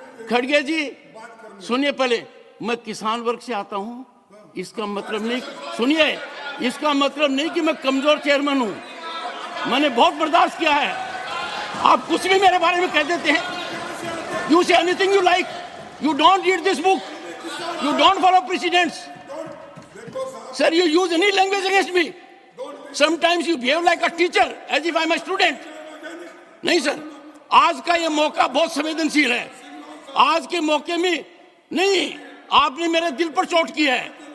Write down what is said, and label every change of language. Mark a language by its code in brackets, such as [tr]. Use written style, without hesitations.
[hi] खड़गे जी, सुनिए पहले, मैं किसान वर्ग से आता हूं. इसका मतलब नहीं, सुनिए, इसका मतलब नहीं कि मैं कमजोर चेयरमैन हूं. मैंने बहुत बर्दाश्त किया है. आप कुछ भी मेरे बारे में कह देते हैं. [en] You say anything you like. You don't read this book. You don't follow precedents. Sir, you use any language against me. Sometimes you behave like a teacher, as if I'm a student. [hi] नहीं sir, आज का ये मौका बहुत संवेदनशील है. आज के मौके में नहीं, आपने मेरे दिल पर चोट की है.